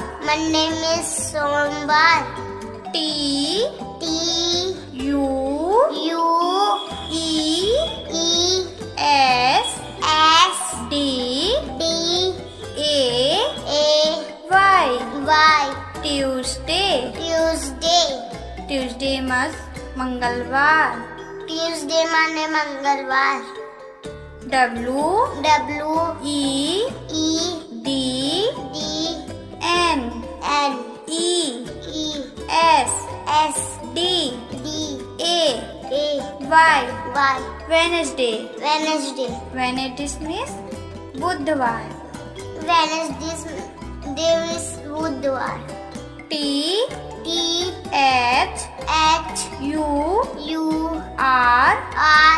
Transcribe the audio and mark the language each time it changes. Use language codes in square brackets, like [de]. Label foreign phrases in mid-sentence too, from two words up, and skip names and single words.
[en] Monday means सोमवार. T T U U E E S S D D A A Y. Y. Tuesday. Tuesday. Tuesday means मंगलवार. [hi] Tuesday माने मंगलवार. [en] W W E E D D N N E E S S D D A A Y. Y. Wednesday. Wednesday. Wednesday means बुधवार. Wednesday means बुधवार. T T H H U U R R